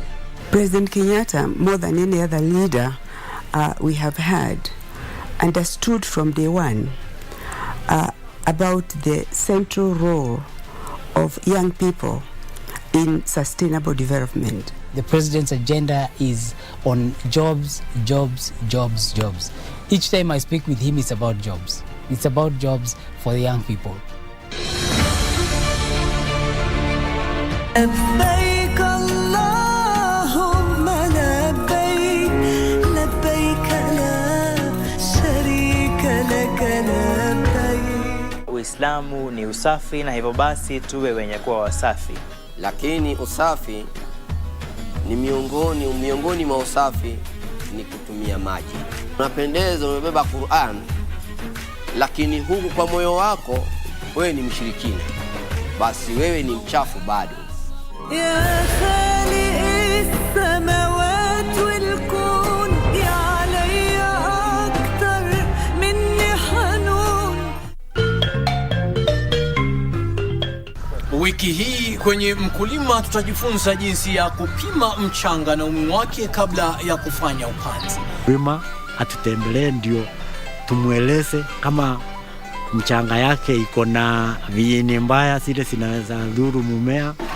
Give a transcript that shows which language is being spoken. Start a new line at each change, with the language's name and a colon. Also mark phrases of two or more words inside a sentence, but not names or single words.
English: President Kenyatta, more than any other leader we have had, understood from day one about the central role of young people in sustainable development. The president's agenda is on jobs, jobs, jobs, jobs. Each time I speak with him, it's about jobs. It's about jobs for the young people.
Arabic: لبيك اللهم لبيك لبيك لا شريك لك لبيك.
Swahili: Uislamu ni usafi na hivyo basi tuwe wenye kuwa wasafi. Lakini usafi ni miongoni mwa usafi ni kutumia maji. Unapendeza umebeba Qur'an, lakini huku kwa moyo wako wewe ni mshirikina. Basi wewe ni mchafu bado.
Arabic: يا خالق السماوات والكون يا علي أكتر مني حنون.
Swahili: Wiki hii kwenye Mkulima tutajifunza jinsi ya kupima mchanga na umuhimu wake kabla ya kufanya upanzi. Wima atutembelee ndio tumueleze kama mchanga yake iko na viini mbaya zile zinaweza dhuru mumea.